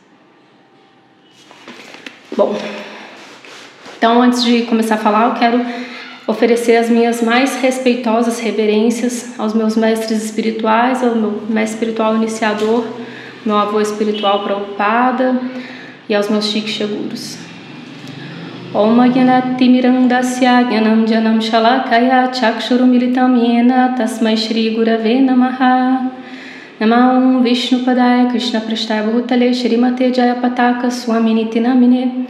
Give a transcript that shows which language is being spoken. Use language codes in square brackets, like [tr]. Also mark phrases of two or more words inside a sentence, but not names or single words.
[pt] Bom, então antes de começar a falar, eu quero oferecer as minhas mais respeitosas reverências aos meus mestres espirituais, ao meu mestre espiritual iniciador, meu avô espiritual Prabhupada e aos meus Shiksha Gurus. [sa] Om Ajnanatirmirandasya Jnanam Janam Shalakaya Chakshurumilitam Yena Tasmai Shri Gurave Namaha. Namah Vishnupadaya Krishna Prasthaya Bhutale Shrimate Jayapataka Swaminiti Namine.